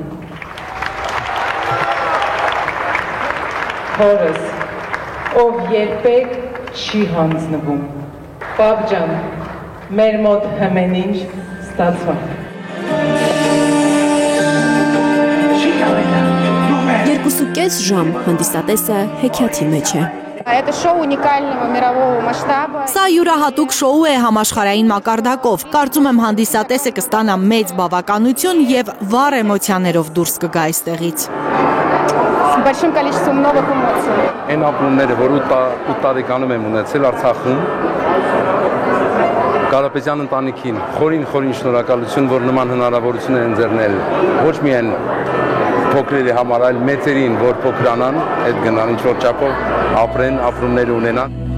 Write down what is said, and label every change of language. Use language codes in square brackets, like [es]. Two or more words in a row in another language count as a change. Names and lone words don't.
[hy] հորս, ով երբեք չի հանձնվում։ Պապ ջան, մեր մոտ հմեն ինչ ստացվա։ 2.5 ժամ հանդիսատեսը հեքիաթի մեջ է։ [ru] Это шоу уникального мирового масштаба. [hy] Սա յուրահատուկ շոու է համաշխարհային մակարդակով։ Կարծում եմ հանդիսատեսը կստանա մեծ բավականություն եւ վառ էմոցիաներով դուրս կգա այստեղից։ [ru] С большим количеством новых эмоций. [hy] Այն ապրումները, որ 8 տարեկանում եմ ունեցել Արցախում, Կարապետյան ընտանիքին խորին շնորհակալություն, որ նման հնարավորություն են ընձեռնել ոչ միայն փոքրերի համար, այլ մեծերին, որ փոքրանան, այդ գնան ինչ-որ չափով ապրեն, ապրումներ ունենան։